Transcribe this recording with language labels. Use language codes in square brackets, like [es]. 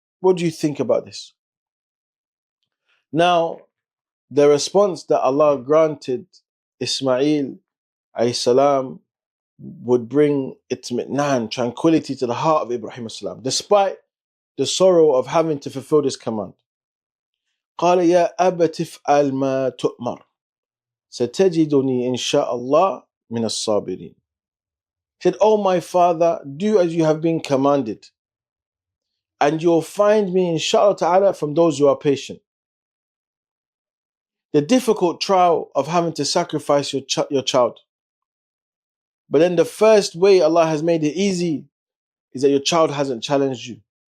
[en] What do you think about this? Now, the response that Allah granted Ismail a.s. would bring itmi'nan, tranquility to the heart of Ibrahim a.s. despite the sorrow of having to fulfill this command. [ar] قال يا أبت افعل ما تؤمر ستجدني إن شاء الله من الصابرين. [en] He said, Oh my father, do as you have been commanded, and you'll find me inshallah ta'ala from those who are patient. The difficult trial of having to sacrifice your child. But then the first way Allah has made it easy is that your child hasn't challenged you.